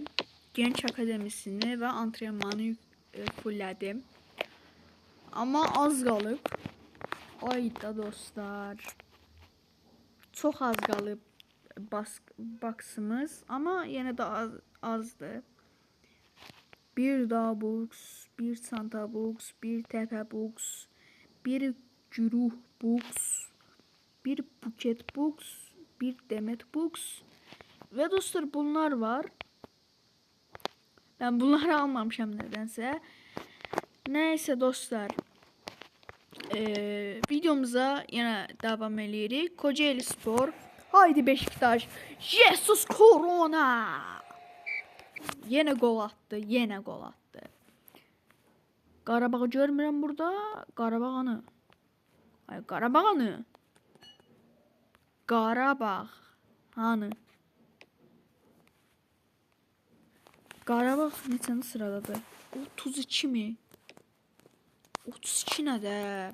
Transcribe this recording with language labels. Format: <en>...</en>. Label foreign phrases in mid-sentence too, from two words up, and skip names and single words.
<az>Genç Akademisini və antrenmanı fulllədim. Amma az qalıb. Ayda dostlar. Çox az qalıb baksımız. Amma yenə də azdır. Bir dağ box, bir çanta box, bir təpə box, bir güruh box, bir buket box, bir demet box. Və dostlar, bunlar var.</az> <tr>Ben bunları almamışam nedense. Neyse dostlar. Videomuza yine devam edirik. Kocaeli Spor. Haydi Beşiktaş. Jesus Corona. Yine gol attı. Yine gol attı.</tr> <az>Qarabağ görmürəm burada. Qarabağını. Ay, Qarabağını. Qarabağ. Hanı? Qarabağ neçənci sıradadır? 32 mi? 32 nədir?</az>